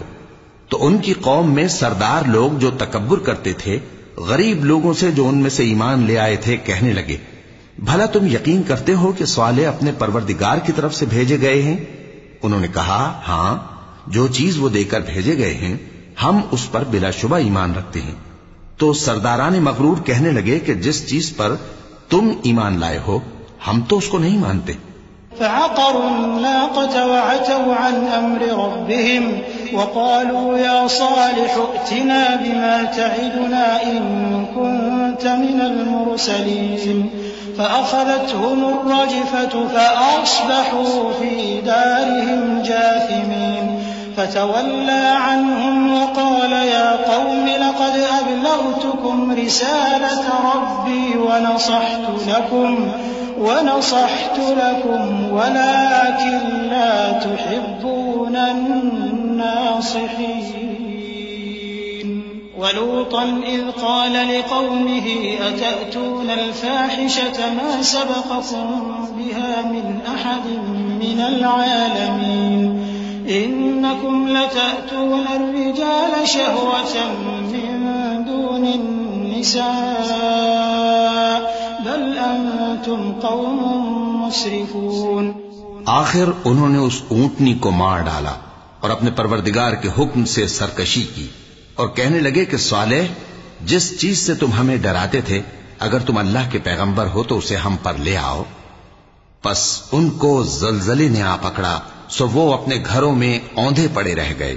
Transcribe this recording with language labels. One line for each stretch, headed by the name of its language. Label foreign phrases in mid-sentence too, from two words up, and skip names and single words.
Urdu: تو ان کی قوم میں سردار لوگ جو تکبر کرتے تھے، غریب لوگوں سے جو ان میں سے ایمان لے آئے تھے، کہنے لگے، بھلا تم یقین کرتے ہو کہ صالح اپنے پروردگار کی طرف سے بھیجے گئے ہیں? انہوں نے کہا، ہاں، جو چیز وہ دے کر بھیجے گئے ہیں ہم اس پر بلاشبہ ایمان رکھتے ہیں. تو سرداران مغرور کہنے لگے کہ جس چیز پر تم ایمان لائے ہو ہم تو اس کو نہیں مانتے.
Arabic: فعقروا الناقة وعتوا عن أمر ربهم وقالوا يا صالح ائتنا بما تعدنا إن كنت من المرسلين فأخذتهم الرجفة فأصبحوا في دارهم جاثمين فتولى عنهم وقال يا قوم لقد أبلغتكم رسالة ربي ونصحت لكم ولكن لا تحبون الناصحين. ولوطا إذ قال لقومه أتأتون الفاحشة ما سبقكم بها من أحد من العالمين إنكم لتأتون الرجال شهوة من دون النساء بل أنتم قوم مسرفون.
Urdu: آخر انہوں نے اس اونٹنی کو مار ڈالا اور اپنے پروردگار کے حکم سے سرکشی کی اور کہنے لگے کہ صالح، جس چیز سے تم ہمیں ڈراتے تھے، اگر تم اللہ کے پیغمبر ہو تو اسے ہم پر لے آؤ. بس ان کو زلزلے نے آ پکڑا، سو وہ اپنے گھروں میں اوندھے پڑے رہ گئے.